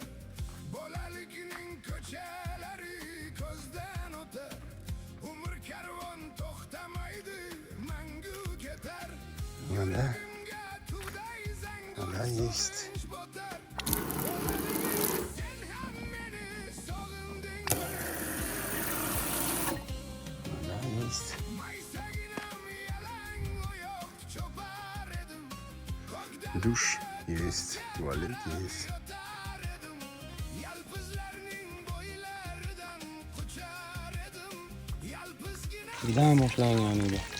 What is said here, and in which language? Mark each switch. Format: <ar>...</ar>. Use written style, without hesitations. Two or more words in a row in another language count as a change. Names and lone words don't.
<uz>Bolalikning ko'chalari ko'zdan o'tar, umr karvon to'xtamaydi, mangu ketar.</uz> <ru>Mana есть. Есть. Душ есть, туалет есть.</ru> <uz>Когда boshlangan edi?</uz>